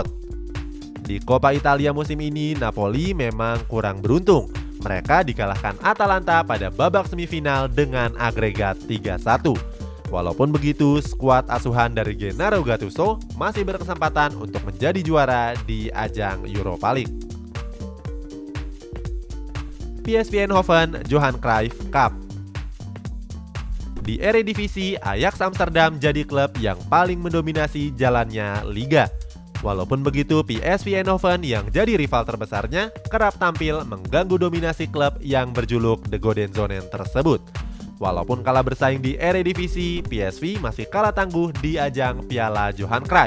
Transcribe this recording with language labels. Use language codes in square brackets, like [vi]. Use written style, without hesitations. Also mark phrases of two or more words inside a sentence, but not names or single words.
[id] Di Coppa Italia musim ini, Napoli memang kurang beruntung. Mereka dikalahkan Atalanta pada babak semifinal dengan agregat 3-1. Walaupun begitu, skuad asuhan dari Gennaro Gattuso masih berkesempatan untuk menjadi juara di ajang Europa League. PSV Eindhoven Johan Cruyff Cup. Di Eredivisie, Ajax Amsterdam jadi klub yang paling mendominasi jalannya liga. Walaupun begitu, PSV Eindhoven yang jadi rival terbesarnya kerap tampil mengganggu dominasi klub yang berjuluk The Golden Zone tersebut. Walaupun kalah bersaing di Eredivisie, PSV masih kalah tangguh di ajang Piala Johan Cruyff.